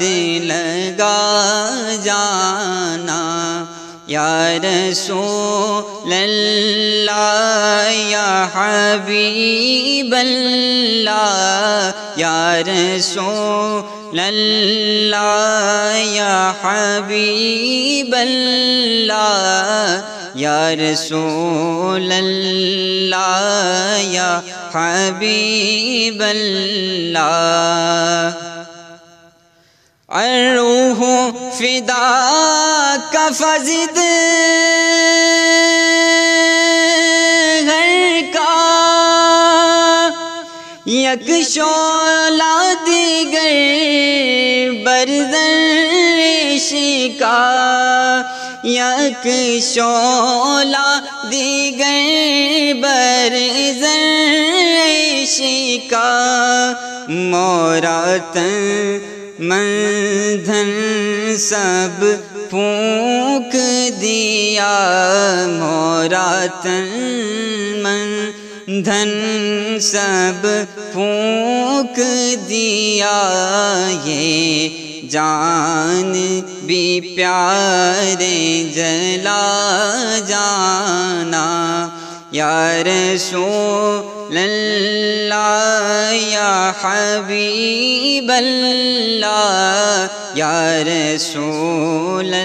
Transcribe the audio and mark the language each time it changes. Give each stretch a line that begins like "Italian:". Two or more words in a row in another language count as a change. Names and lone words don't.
Urdu: لگا جانا،
Arabic: یا رسول اللہ یا حبیب اللہ، یا رسول اللہ یا حبیب اللہ، یا رسول اللہ یا حبیب اللہ۔ الروح فداک فزد
Urdu: گھر کا،
Persian: یک شعلہ دیگر برزن عشقا، یک شعلہ دیگر برزن عشقا،
Urdu: مورا تن من دھن سب پھونک دیا، مورا تن من دھن سب پھونک دیا، یہ جان بھی پیارے جلا جانا،
Arabic: یا رسول اللہ یا حبیب اللہ، یا رسول